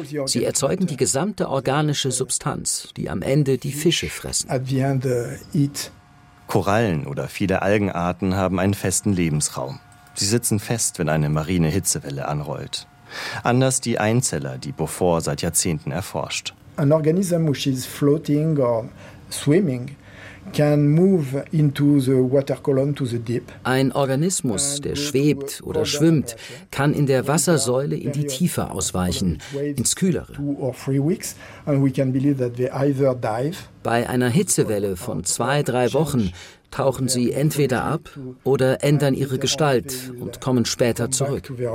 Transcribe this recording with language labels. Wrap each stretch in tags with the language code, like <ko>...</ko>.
<de>Sie erzeugen die gesamte organische Substanz, die am Ende die Fische fressen. Korallen oder viele Algenarten haben einen festen Lebensraum. Sie sitzen fest, wenn eine marine Hitzewelle anrollt. Anders die Einzeller, die Beaufort seit Jahrzehnten erforscht.</de> <en>An organism which is floating or swimming can move into the water column to the deep.</en> <de>Ein Organismus, der schwebt oder schwimmt, kann in der Wassersäule in die Tiefe ausweichen, ins Kühlere. Bei einer Hitzewelle von 2-3 Wochen tauchen sie entweder ab oder ändern ihre Gestalt und kommen später zurück.</de>